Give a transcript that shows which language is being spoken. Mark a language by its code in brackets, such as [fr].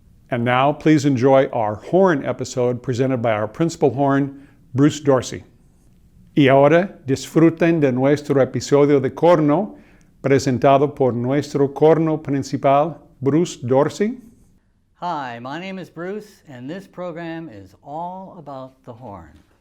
[en] And now, please enjoy our horn episode presented by our principal horn, Bruce Dorcy. [es] Y ahora disfruten de nuestro episodio de corno, presentado por nuestro corno principal, Bruce Dorcy. [en] Hi, my name is Bruce, and this program is all about the horn.